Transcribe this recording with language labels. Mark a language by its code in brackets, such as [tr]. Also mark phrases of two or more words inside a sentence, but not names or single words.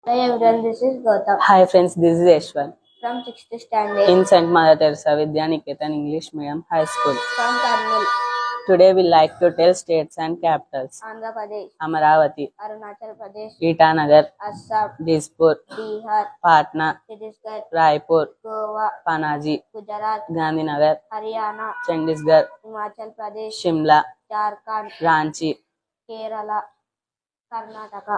[en] Hi everyone, this is Gautam Hi friends, this is Ashwin from 6th standard in St. Mother Teresa Vidya Niketan English Medium High School. from Karnal, Today we like to tell states and capitals. Andhra Pradesh, Amaravati, Arunachal Pradesh, Itanagar, Assam, Dispur, Bihar, Patna, Chhattisgarh, Raipur, Goa, Panaji, Gujarat, Gandhinagar, Haryana, Chandigarh, Himachal Pradesh, Shimla, Jharkhand, Ranchi, Kerala, Karnataka,